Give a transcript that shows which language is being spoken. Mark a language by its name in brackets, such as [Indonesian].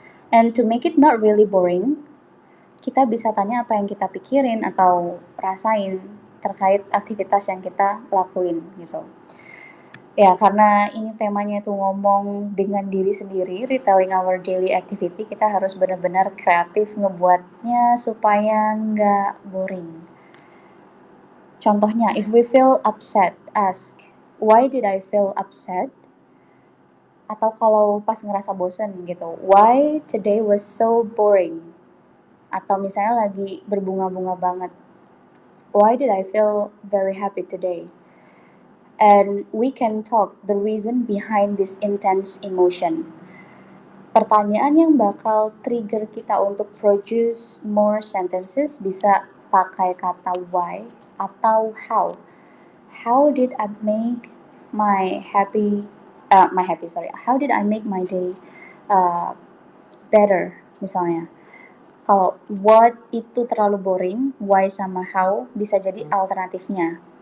[English] And to make it not really boring, [Indonesian] kita bisa tanya apa yang kita pikirin atau rasain terkait aktivitas yang kita lakuin gitu. Ya, karena ini temanya itu ngomong dengan diri sendiri, [English] retelling our daily activity, [Indonesian] kita harus benar-benar kreatif ngebuatnya supaya nggak boring. Contohnya, [English] if we feel upset, ask, why did I feel upset? [Indonesian] Atau kalau pas ngerasa bosen gitu, [English] why today was so boring? [Indonesian] Atau misalnya lagi berbunga-bunga banget, [English] why did I feel very happy today? And we can talk the reason behind this intense emotion. [Indonesian] Pertanyaan yang bakal trigger kita untuk [English] produce more sentences [Indonesian] bisa pakai kata why atau how. [English] How did I make my happy, How did I make my day better, [Indonesian] misalnya. Kalau what itu terlalu boring, why sama how bisa jadi alternatifnya.